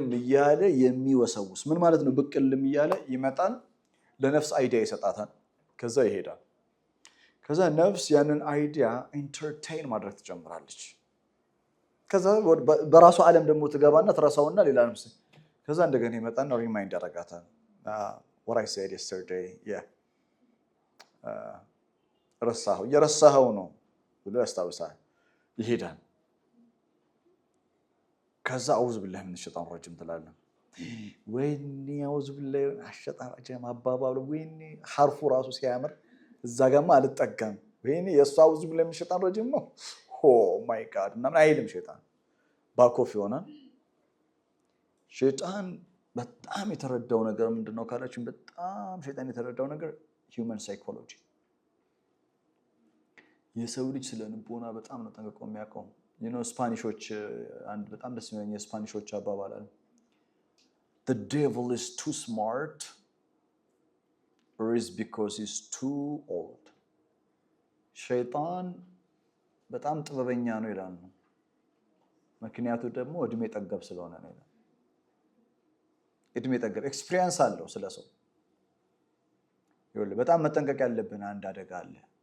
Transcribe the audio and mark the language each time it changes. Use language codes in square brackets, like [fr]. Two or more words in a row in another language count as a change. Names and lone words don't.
[am] እያለ የሚወሰውስ ምን ማለት ነው بقلم እያለ ይመጣል ለነፍስ አይዲያ ይሰጣታል ከዛ ይሄዳል ከዛ ነፍስ ያንን አይዲያ ኢንተርቴይን ማድረግ ትጀምራለች ከዛ በራሱ ዓለም ደግሞ ትገባና ትራሳውና ሌላ ነፍስ ከዛ እንደገና ይመጣና ሪማይንድ ያደርጋታል [en] what I said yesterday [am] የረሳኸው ነው ብሎ ያስታውሳል ይሄዳል ከዛ [ar] أعوذ بالله من الشيطان الرجيم [am] ትላለህ ወይኔ [ar] أعوذ بالله الشيطان الرجيم [am] አባባሉ ወይኔ ሐርፉ ራሱ ሲያምር እዛ ጋማ አልጠጋም ወይኔ የሱ [ar] أعوذ بالله من الشيطان الرجيم [am] ነው [en] Oh my God [am] እና አይልም ሸይጣን ባኮፍ ይሆናል ሸይጣን በጣም የተረዳው ነገር ምንድነው ካላችሁ በጣም ሸይጣን የተረዳው ነገር [en] human psychology [am] የሰው ልጅ ስለልቦና በጣም ነው ጠንቅቆ የሚያውቀው ስፓኒሾች አንድ በጣም ደስ የሚለኝ የስፓኒሾች አባባል አለ [en] The devil is too smart or is because he's too old [am] ሸይጣን በጣም ጥበበኛ ነው ይላል ምክንያቱ ደግሞ እድሜ ጠገብ ስለሆነ ነው ይላል እድሜ ጠገብ ኤክስፒሪየንስ አለው ስለሰው ይወል በጣም መጠንቀቅ ያለብን አንድ አደጋ አለ